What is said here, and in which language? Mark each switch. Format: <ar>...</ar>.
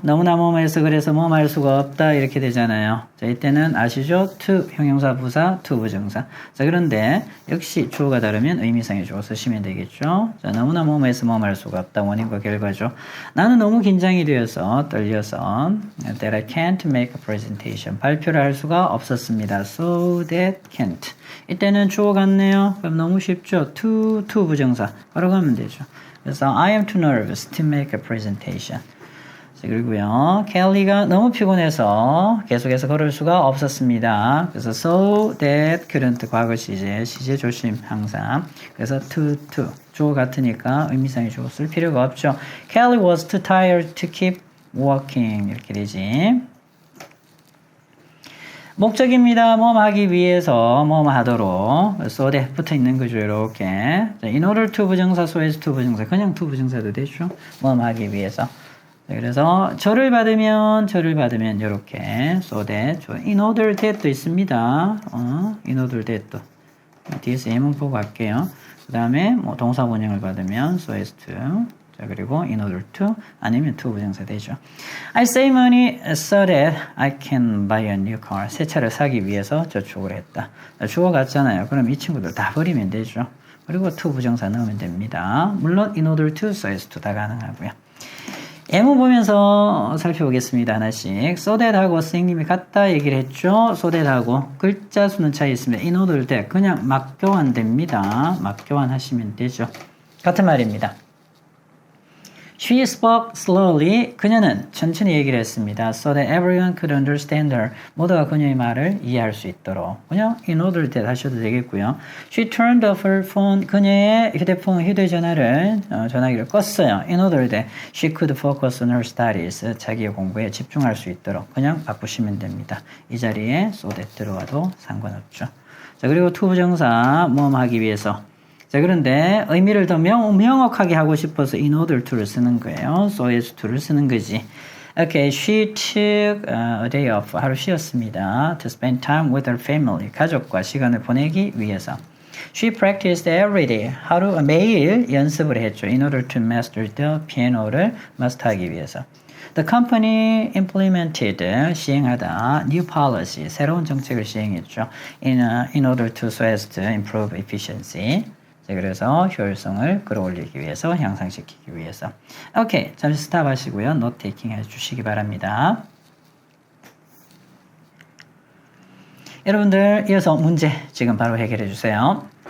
<ko>너무나 뭐뭐해서 그래서 뭐뭐 할 수가 없다 이렇게 되잖아요. 자, 이때는 아시죠? to 형용사 부사, to 부정사. 자, 그런데 역시 주어가 다르면 의미상의 주어 쓰시면 되겠죠. 자, 너무나 뭐뭐해서 뭐뭐 할 수가 없다. 원인과 결과죠. 나는 너무 긴장이 되어서 떨려서</ko> <en>that I can't make a presentation.</en> <ko>발표를 할 수가 없었습니다. So that can't. 이때는 주어 같네요. 그럼 너무 쉽죠? to 부정사. 바로 가면 되죠.</ko> <en>그래서 I am too nervous to make a presentation.</en> <ko>그리고요, 켈리가 너무 피곤해서 계속해서 걸을 수가 없었습니다. 그래서 so that couldn't 과거 시제 조심 항상. 그래서 to 주어 같으니까 의미상의 주어 쓸 필요가 없죠.</ko> <en>Kelly was too tired to keep walking</en> <ko>이렇게 되지. 목적입니다. 뭐뭐 하기 위해서 뭐뭐 하도록 so that 붙어 있는 거죠. 이렇게 in order to 부정사, so as to 부정사 그냥 to 부정사도 되죠. 뭐뭐 하기 위해서. 그래서 절을 받으면 이렇게 so that in order that도 있습니다. in order that도 뒤에서 예문 보고 할게요. 그 다음에 뭐 동사 원형을 받으면 so as to 자, 그리고 in order to 아니면 to 부정사 되죠.</ko> <en>I save money so that I can buy a new car.</en> <ko>새 차를 사기 위해서 저축을 했다. 주어 같잖아요. 그럼 이 친구들 다 버리면 되죠. 그리고 to 부정사 넣으면 됩니다. 물론 in order to, so as to 다 가능하고요. 예문 보면서 살펴보겠습니다. 하나씩. so that하고 선생님이 같다 얘기를 했죠. so that하고 글자 수는 차이 있습니다. in order that 그냥 막 교환됩니다. 막 교환하시면 되죠. 같은 말입니다.</ko> <en>She spoke slowly.</en> <ko>그녀는 천천히 얘기를 했습니다.</ko> <en>So that everyone could understand her.</en> <ko>모두가 그녀의 말을 이해할 수 있도록. 그냥 in order that 하셔도 되겠고요.</ko> <en>She turned off her phone.</en> <ko>그녀의 휴대전화를 전화기를 껐어요.</ko> <en>In order that she could focus on her studies.</en> <ko>자기의 공부에 집중할 수 있도록. 그냥 바꾸시면 됩니다. 이 자리에 so that 들어와도 상관없죠. 자, 그리고 to 부정사 뭐뭐 하기 위해서. 자, 그런데 의미를 더 명확하게 하고 싶어서 in order to를 쓰는 거예요. so as to를 쓰는 거지.</ko> <en>Okay, she took a day off.</en> <ko>하루 쉬었습니다.</ko> <en>To spend time with her family.</en> <ko>가족과 시간을 보내기 위해서.</ko> <en>She practiced every day.</en> <ko>매일 연습을 했죠.</ko> <en>In order to master the piano를</en> <ko>마스터하기 위해서.</ko> <en>The company implemented, 시행하다, new policy,</en> <ko>새로운 정책을 시행했죠.</ko> <en>In order to so as to improve efficiency.</en> <ko>자, 그래서 효율성을 끌어올리기 위해서, 향상시키기 위해서. 오케이, 잠시 스탑 하시고요. 노트 테이킹 해주시기 바랍니다. 여러분들 이어서 문제 지금 바로 해결해 주세요.</ko>